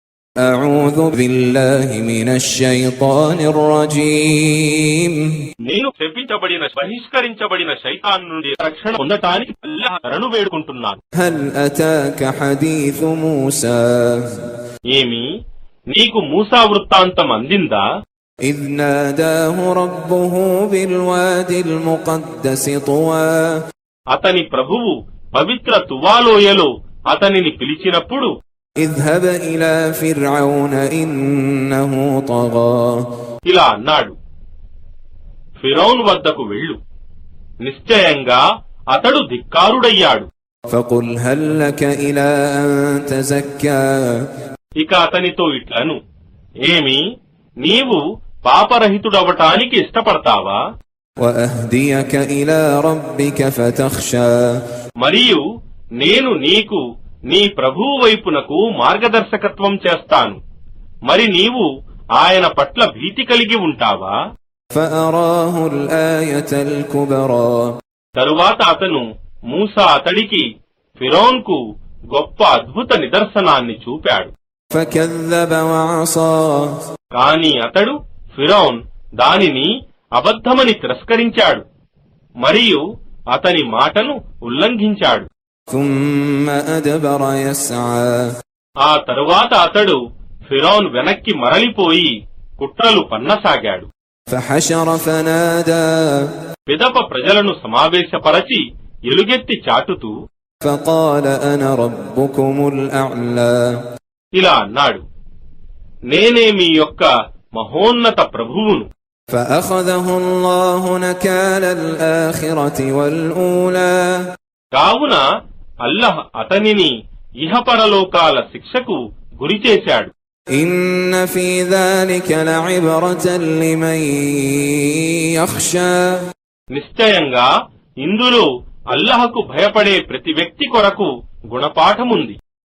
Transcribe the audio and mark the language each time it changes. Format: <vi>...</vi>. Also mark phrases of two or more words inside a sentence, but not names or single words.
<ar>أعوذ بالله من الشيطان الرجيم</ar> <te>నేను శపించబడిన బహిష్కరించబడిన శైతాన్ నుండి రక్షణ పొందటానికి అల్లాహ్ శరణు వేడుకుంటున్నాను.</te> <ar>هل أتاك حديث موسى</ar> <te>ఏమి నీకు మూసా వృత్తాంతం అందిందా?</te> <ar>إذ ناداه ربه بالوادي المقدس طوى</ar> <te>అతని ప్రభువు పవిత్ర తువాలోయలో అతనిని పిలిచినప్పుడు</te> <ar>اذهب إلى فرعون إنه طغى</ar> <te>ఇలా అన్నాడు, ఫిరౌన్ వద్దకు వెళ్ళు, నిశ్చయంగా అతడు ధిక్కారుడయ్యాడు.</te> <ar>فقل هل لك إلى أن تزكى</ar> <te>ఇక అతనితో ఇట్లను, ఏమి నీవు పాపరహితుడవటానికి ఇష్టపడతావా?</te> <ar>وأهديك إلى ربك فتخشى</ar> <te>మరియు నేను నీకు నీ ప్రభువు వైపునకు మార్గదర్శకత్వం చేస్తాను, మరి నీవు ఆయన పట్ల భీతి కలిగి ఉంటావా?</te> <ar>فأراه الآية الكبرى</ar> <te>తరువాత అతను మూసా అతడికి ఫిరౌన్కు గొప్ప అద్భుత నిదర్శనాన్ని చూపాడు.</te> <ar>فكذب وعصى</ar> <te>కాని అతడు ఫిరౌన్ దానిని అబద్ధమని తిరస్కరించాడు మరియు అతని మాటను ఉల్లంఘించాడు.</te> <ar>ثم أدبر يسعى</ar> <te>ఆ తరువాత అతడు ఫిరౌన్ వెనక్కి మరలిపోయి కుట్రలు పన్నసాగాడు.</te> <ar>فحشر فنادى</ar> <te>పిదప ప్రజలను సమావేశపరచి ఎలుగెత్తి చాటుతూ</te> <ar>فقال أنا ربكم الأعلى</ar> <te>ఇలా అన్నాడు, నేనే మీ యొక్క మహోన్నత ప్రభువును.</te> <ar>فأخذه الله نكال الآخرة والأولى</ar> <te>కావున అల్లహ్ అతనిని ఇహపరలోకాల శిక్షకు గురిచేశాడు.</te> <ar>إن في ذلك لعبرة لمن يخشى</ar> <te>నిశ్చయంగా ఇందులో అల్లహకు భయపడే ప్రతి వ్యక్తి కొరకు గుణపాఠముంది.</te>